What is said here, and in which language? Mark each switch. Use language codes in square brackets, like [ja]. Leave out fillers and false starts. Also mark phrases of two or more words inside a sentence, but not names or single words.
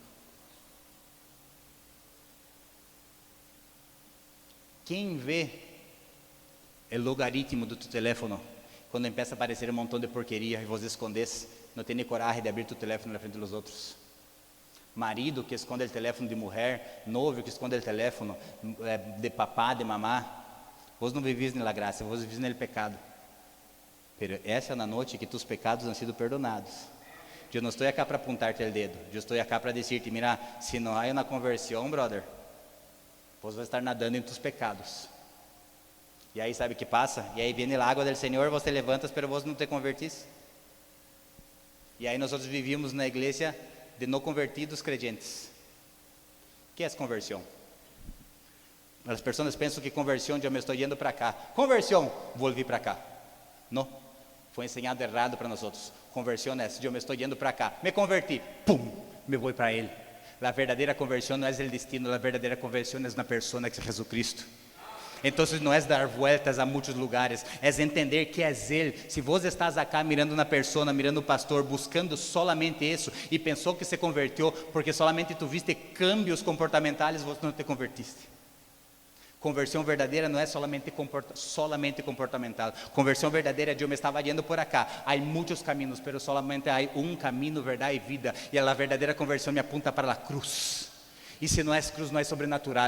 [pt] Quem vê o logaritmo do [es] tu teléfono [pt] quando começa a aparecer um montão de porqueria e [es] vos escondes, [pt] não tem coragem de abrir [es] tu teléfono [pt] na frente dos outros? Marido que esconde o telefone de mulher, noivo que esconde o telefone de papá, de mamá. Vos não vivis na graça, vos vivis no pecado. [es] Pero [pt] essa é a noite que [es] tus pecados han sido perdonados. [pt] Eu não estou aqui para apontar-te o dedo, eu estou aqui para dizer-te: mira, se não há uma conversão, brother, vos vai estar nadando em [es] tus pecados. [pt] E aí sabe o que passa? E aí vem a água do Senhor, [es] vos te levantas, pero vos [pt] não te convertís. E aí nós vivíamos na igreja de não convertidos crentes. O que é conversão? As pessoas pensam que conversão, eu me estou indo para cá. Conversão, vou vir para cá. Não, foi ensinado errado para nós outros. Conversão é: eu me estou indo para cá, me converti, pum, me vou para ele. A verdadeira conversão não é o destino, a verdadeira conversão é na pessoa que é Jesus Cristo. Então não é [es] dar vueltas [pt] a muitos lugares, é entender que é Ele. Se você [es] estás acá mirando [pt] na [es] persona, mirando [pt] o pastor, buscando solamente isso, e pensou que se converteu, porque [es] solamente tu viste cambios [pt] comportamentais, você não te convertiste. Conversão verdadeira não é solamente comportamental. Conversão verdadeira, eu me estava indo [es] por acá. [pt] Há muitos caminhos, mas solamente há um caminho, verdade e vida. E a verdadeira conversão [es] me apunta [pt] para a cruz. E se não é cruz, não é sobrenatural.